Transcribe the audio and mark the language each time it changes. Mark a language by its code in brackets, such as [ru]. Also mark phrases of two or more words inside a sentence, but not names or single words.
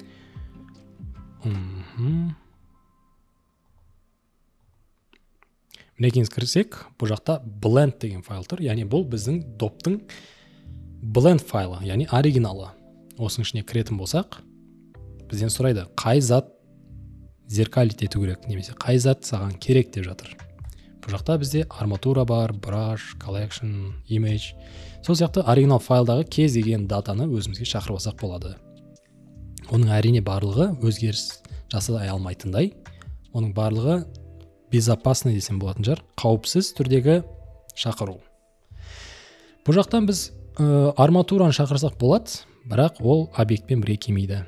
[kk] Мінекейіңіз кірсек, бұл жақта blend деген файл тұр. Яғни бұл біздің доптың blend файлы, яғни оригиналы. Осының ішіне кіретін болсақ, бізден сұрайды, қай зат зеркалить ету керек, немесе қай зат саған керек деп жатыр. Бұл жақта бізде арматура бар, [en] brush, collection, image. [kk] Сол сияқты оригинал файлдағы кез деген датаны өзімізге шақырып алсақ болады. Оның әрине барлығы өзгеріс жасай алмайтындай, оның барлығы безопасный десем болатын жар, қауіпсіз түрдегі шақыру. Бұл жақтан біз арматураны шақырсақ болады, бірақ ол объектпен бірге келмейді.